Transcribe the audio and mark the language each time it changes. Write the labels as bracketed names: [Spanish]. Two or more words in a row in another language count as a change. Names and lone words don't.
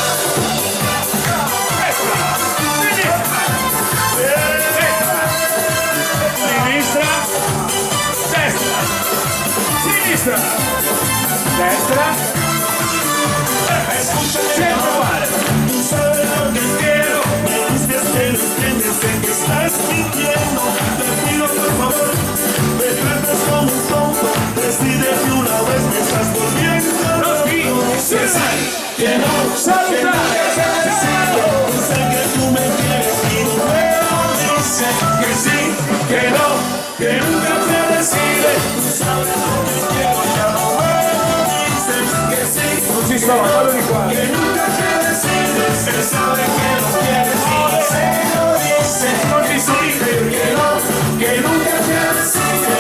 [Italian] Sinistra, destra, sinistra, destra, sempre uguale. [Spanish] Tú sabes lo que quiero, me dices que lo entiendes, sé que estás mintiendo. Te pido por favor, me tratas como un tonto. Decide que una vez me estás volviendo loco. Que sí, que no, que no, sé que tú me quieres y no me lo dices. Que sí, que no, que nunca te decides. Tú sabes lo que quiero, ya no me lo dices. Que sí, [Italian] Non ci sto, fallo di qua. [Spanish] que nunca te decides. Él sabe que lo quieres y no se lo dice. Que sí, que no, que nunca te decides.